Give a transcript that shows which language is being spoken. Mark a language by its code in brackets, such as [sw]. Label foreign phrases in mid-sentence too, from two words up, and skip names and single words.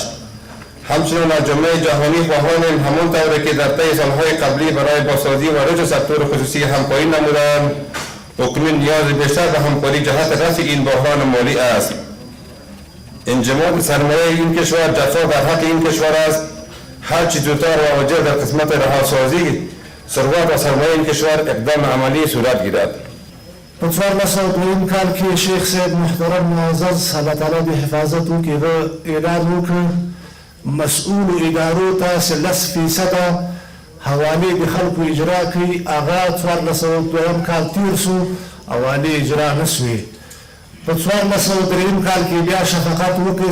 [fa] همچنین از جامعه جهانی خواهانیم همون طوری که در طی سالهای قبلی برای بازسازی و رشد سکتور خصوصی همکاری نمودند، اکنون نیاز بیشتر به همکاری جهت رفع این بحران مالی است. انجماد سرمایه این کشور جفا در حق این کشور است. هر چی زودتر و واجب در قسمت رهاسازی ثروت و سرمایه این کشور اقدام عملی صورت گیرد. [ps] په 1402 کال کې شیخ صاحب محترم معزز الله تعالی دې حفاظت وکړي اعلان وکړ مسؤول ادارو ته 10% حواله د خلکو اجرا کړي هغه 1402 کال تیر شو حواله اجرا نشوي په 1403 کال کې بیا شفقت وکړي